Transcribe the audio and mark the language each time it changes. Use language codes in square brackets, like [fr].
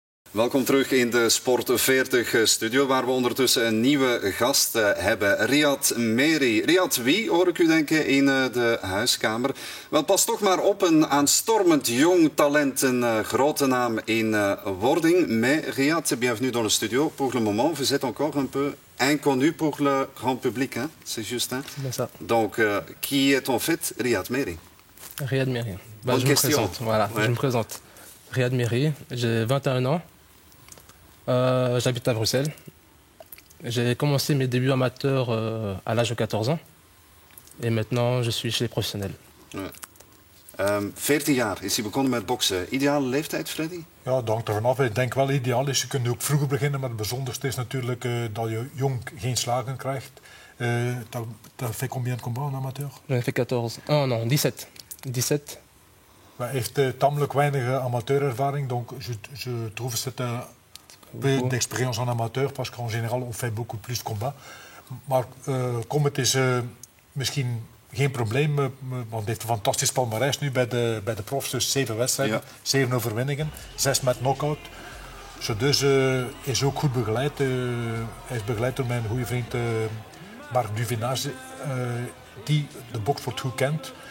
[nl] Welkom terug in de Sport 40 studio, waar we ondertussen een nieuwe gast hebben. Riyad Mehri. Riyad, wie hoor ik u denken in de huiskamer? Wel, pas toch maar op, een aanstormend jong talent, een grote naam in wording. [fr] Mais Riyad, bienvenue dans le studio. Pour le moment, vous êtes encore un peu inconnu pour le grand public, hein? C'est juste, hein? C'est ça. Donc, qui est en fait Riyad Mehri? Riyad Mehri. Bonne je question. me présente. Voilà, ouais. Je me présente. Riyad Mehri, j'ai 21 ans. J'habite à Bruxelles. J'ai commencé mes débuts amateurs à l'âge de 14 ans. Et maintenant, je suis chez les professionnels. [nl] Ja. 14 jaar is hij begonnen met boksen. Ideale leeftijd, Freddy? Ja, dat hangt er vanaf. Ik denk wel ideaal is. Je kunt ook vroeger beginnen, maar het bijzonderste is natuurlijk dat je jong geen slagen krijgt. [fr] Dat fait combien de combats en amateur? J'en ai fait 14. Oh non, 17. 17. [nl] Hij heeft tamelijk weinig amateurervaring, [fr] donc je trouve c'est un peu d'expérience en amateur, parce qu'en général on fait beaucoup plus de combats. [nl] Maar kom, het is misschien geen probleem, want hij heeft een fantastisch palmares nu bij de profs, dus 7 wedstrijden, ja. 7 overwinningen, 6 met knockout. Dus is ook goed begeleid. Hij is begeleid door mijn goede vriend Marc Duvinage, die de boksport goed kent.